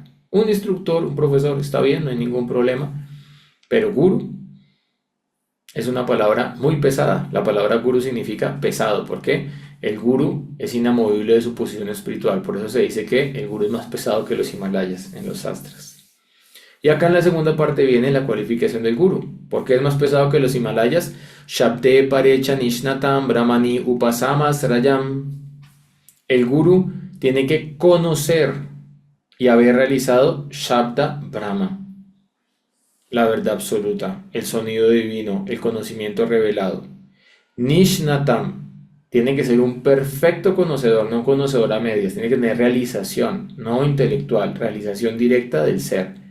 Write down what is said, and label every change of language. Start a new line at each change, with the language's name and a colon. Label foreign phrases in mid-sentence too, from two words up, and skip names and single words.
Spanish: Un instructor, un profesor, está bien, no hay ningún problema, pero guru es una palabra muy pesada. La palabra guru significa pesado. ¿Por qué? El guru es inamovible de su posición espiritual. Por eso se dice que el guru es más pesado que los Himalayas en los astras. Y acá en la segunda parte viene la cualificación del guru. ¿Por qué es más pesado que los Himalayas?
Sanskrit: Shabde parecha nishnatam brahmani upasamas rayam.
Spanish: El guru tiene que conocer y haber realizado
Sanskrit: Shabda Brahma,
Spanish: la verdad absoluta, el sonido divino, el conocimiento revelado. Nishnatam tiene que ser un perfecto conocedor, no un conocedor a medias, tiene que tener realización, no intelectual, realización directa del ser.